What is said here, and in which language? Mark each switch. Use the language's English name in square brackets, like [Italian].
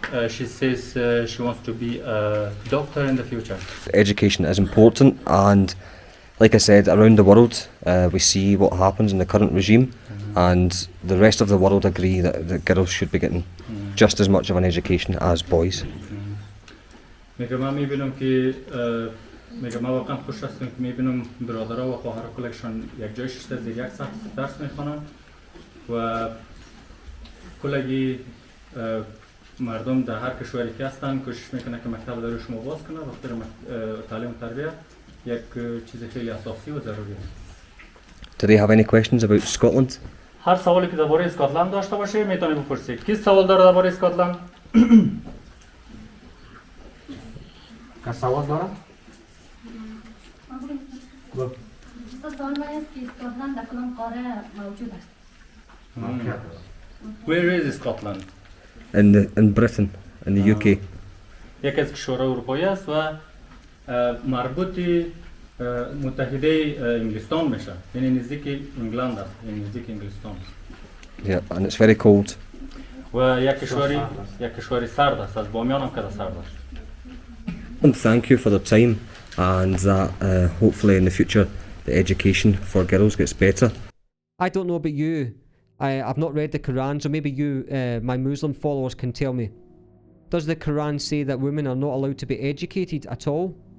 [English] She says she wants to be a doctor in the future. Education is important, and like I said, around the world we see what happens in the current regime, and the rest of the world agree that girls should be getting just as much of an education as boys. [Persian] میگه من میبینم که میگه من واقعا خوش هستم که میبینم برادرها و خواهر کلشان یک جای شده زیر یک سطح درس میخوانن و کلگی مردم در هر کشوری که هستن کوشش میکنه که مکتب در شما باز کنه وقتی تعلیم و تربیت یک چیز خیلی اساسی و ضروری است. [English] Do they have any questions about Scotland? [Persian] هر سوالی که درباره اسکاتلند داشته باشه میتونه بپرسید. کی سوال داره درباره اسکاتلند؟ کس سوال داره؟ سوال من است که اسکاتلند در کدام قاره موجود است؟ [English] Where is Scotland? In Britain, in the UK. [Persian] یکی از کشورهای اروپایی است و مربوط متحده انگلستان میشه یعنی نزدیک انگلند است یعنی نزدیک انگلستان [English] Yeah, and it's very cold. [Persian] و یک کشوری سرد است از بامیان هم که سرد است. [English] And thank you for the time, and that hopefully in the future the education for girls gets better. I don't know about you. I've not read the Quran, so maybe you, my Muslim followers, can tell me. Does the Quran say that women are not allowed to be educated at all?